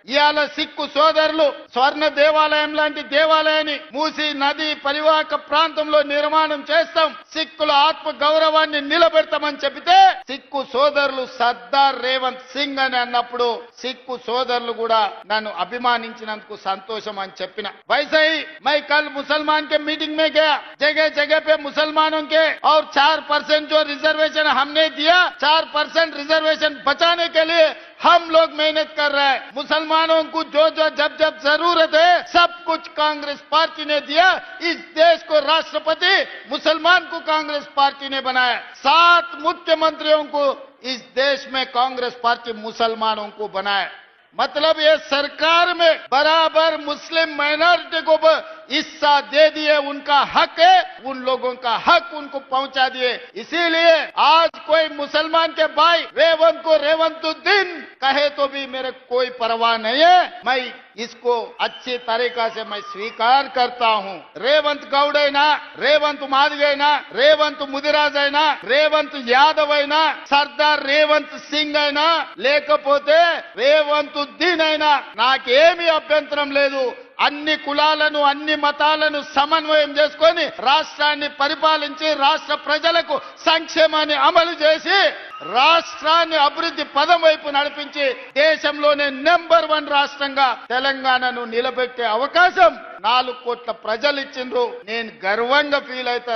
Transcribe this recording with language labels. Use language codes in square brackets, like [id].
[te] ఇవాళ సిక్కు సోదరులు స్వర్ణ దేవాలయం లాంటి దేవాలయాన్ని మూసీ నది పరివాహక ప్రాంతంలో నిర్మాణం చేస్తాం, సిక్కుల ఆత్మ గౌరవాన్ని నిలబెడతామని చెబితే సిక్కు సోదరులు సర్దార్ రేవంత్ సింగ్ అని అన్నప్పుడు సిక్కు సోదరులు కూడా నన్ను అభిమానించినందుకు సంతోషం అని చెప్పిన. [hi] वैसे ही मैं कल मुसलमान के मीटिंग में गया, जगह जगह पे मुसलमानों के और 4% जो रिजर्वेशन हमने दिया, 4% रिजर्वेशन बचाने के लिए हम लोग मेहनत कर रहे हैं. मुसलमानों को जो जब जरूरत है सब कुछ कांग्रेस पार्टी ने दिया. इस देश को राष्ट्रपति मुसलमान को कांग्रेस पार्टी ने बनाया. 7 मुख्यमंत्रियों को इस देश में कांग्रेस पार्टी मुसलमानों को बनाया. मतलब ये सरकार में बराबर मुस्लिम माइनॉरिटी को हिस्सा दे दिए. उनका हक है, उन लोगों का हक उनको पहुंचा दिए. इसीलिए आज कोई मुसलमान के भाई रेवंत को रेवंतुद्दीन कहे तो भी मेरे कोई परवाह नहीं है. मैं इसको अच्छी तरीका से मैं स्वीकार करता हूं. [te] रेवंत गौड़ అయినా, రేవంత్ మాదిగైనా, రేవంత్ ముదిరాజ్ అయినా, రేవంత్ యాదవ్ అయినా, సర్దార్ రేవంత్ సింగ్ అయినా, లేకపోతే రేవంతుద్దీన్ అయినా నాకేమీ అభ్యంతరం లేదు. అన్ని కులాలను అన్ని మతాలను సమన్వయం చేసుకొని రాష్ట్రాన్ని పరిపాలించి రాష్ట్ర ప్రజలకు సంక్షేమాన్ని అమలు చేసి రాష్ట్రాన్ని అభివృద్ధి పదం వైపు నడిపించి దేశంలోనే నెంబర్ 1 రాష్ట్రంగా తెలంగాణను నిలబెట్టే అవకాశం 4 కోట్ల ప్రజలు ఇచ్చిండ్రు. నేను గర్వంగా ఫీల్ అవుతా.